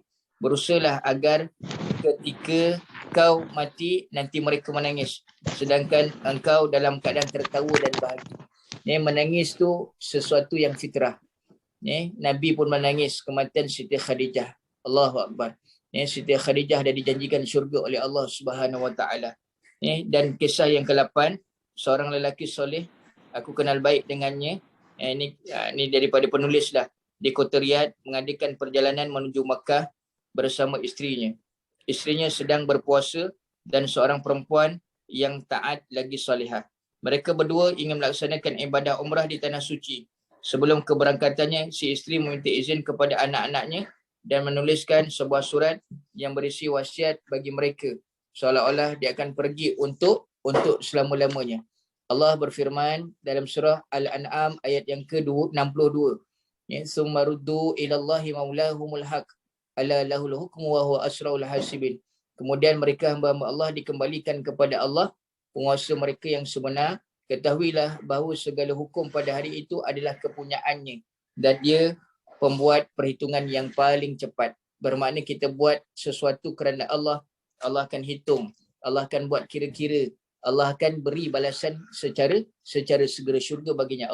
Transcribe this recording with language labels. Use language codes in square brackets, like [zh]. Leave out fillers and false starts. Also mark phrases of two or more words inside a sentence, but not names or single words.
[ms] Berusahalah agar ketika kau mati nanti mereka menangis, sedangkan engkau dalam keadaan tertawa dan bahagia. Menangis tu sesuatu yang fitrah. Nabi pun menangis kematian Siti Khadijah. Allahu Akbar. Siti Khadijah dah dijanjikan syurga oleh Allah [ar] سبحانه وتعالى. [ms] Dan kisah yang ke-8, seorang lelaki soleh, aku kenal baik dengannya. Ini daripada penulis lah. Di Kota Riyadh mengadakan perjalanan menuju Makkah bersama isterinya. Isterinya sedang berpuasa dan seorang perempuan yang taat lagi solehah. Mereka berdua ingin melaksanakan ibadah umrah di Tanah Suci. Sebelum keberangkatannya, si isteri meminta izin kepada anak-anaknya dan menuliskan sebuah surat yang berisi wasiat bagi mereka, seolah-olah dia akan pergi untuk selama-lamanya. Allah berfirman dalam surah Al-An'am ayat yang ke-62, [ar] ثم ردوا إلى الله مولاهم الحق ألا له الحكم وهو أسرع الحاسبين. [ms] Kemudian mereka hamba-hamba Allah dikembalikan kepada Allah, penguasa mereka yang sebenar. Ketahuilah bahawa segala hukum pada hari itu adalah kepunyaannya, dan dia pembuat perhitungan yang paling cepat. Bermakna kita buat sesuatu kerana Allah, Allah akan hitung, Allah akan buat kira-kira, Allah akan beri balasan secara segera syurga baginya.